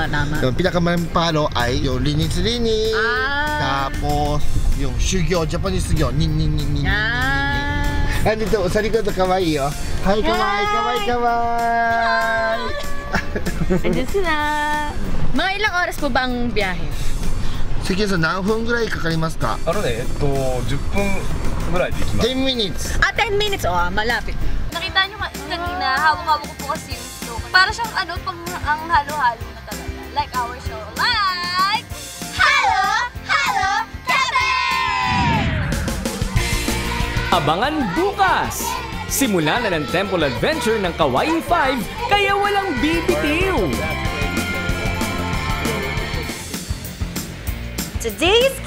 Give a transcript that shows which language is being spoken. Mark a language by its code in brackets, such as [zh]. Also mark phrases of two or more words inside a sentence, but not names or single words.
[tl] Yung pinakamaraming palo ay yung linis-linis. Tapos, yung shugyo, Japanese shugyo. Andito, sa likod ng Kawaii, oh. Hi, Kawaii! Andiyan sila. Mga ilang oras po ba ang biyahe? Sige, so, [ja] 何分ぐらいかかりますか? 10分ぐらいで行きます。 [tl] 10 minutes. 10 minutes. Malapit. Nakita nyo kanina, hawak-hawak ko po kasi yung snow. Para siyang pang ang halo-halo na talaga. [en] Like our show. Like Halo-halo Cafe! [tl] Abangan bukas! Simula na ng Temple Adventure ng Kawaii 5, kaya walang bibitiw! [en] Today's keyword.